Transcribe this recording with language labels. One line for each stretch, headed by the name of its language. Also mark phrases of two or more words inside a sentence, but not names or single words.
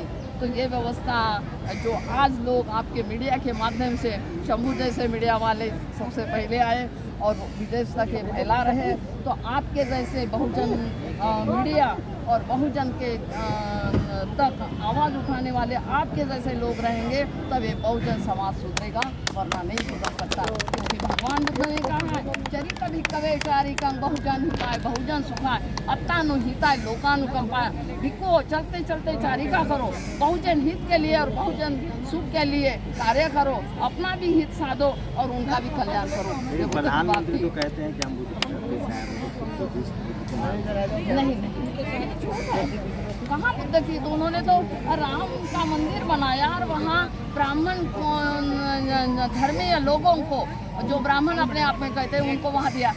Hindi: तो ये व्यवस्था जो आज लोग आपके मीडिया के माध्यम से, शंभू जैसे मीडिया वाले सबसे पहले आए और विदेश तक ये फैला रहे, तो आपके जैसे बहुजन मीडिया और बहुजन के तक आवाज़ उठाने वाले आपके जैसे लोग रहेंगे तब ये बहुजन समाज सुधरेगा, वरना नहीं सुधर सकता। क्योंकि भगवान बुद्ध ने कहा है
Pali: चरित भिक्खवे चारिकं बहुजन हिताय बहुजन सुखाय अत्तानु हिताय लोकानुकंपाय।
Hindi: भिक्खु चलते चलते चारिका करो, बहुजन हित के लिए और बहुजन सुख के लिए कार्य करो, अपना भी हित साधो और उनका भी कल्याण करो। प्रधानमंत्री तो कहते हैं कि हम नहीं, कहाँ बुद्ध की, तो उन्होंने तो राम का मंदिर बनाया और वहाँ ब्राह्मण धर्मीय लोगों को, जो ब्राह्मण अपने आप में कहते हैं, उनको वहाँ दिया।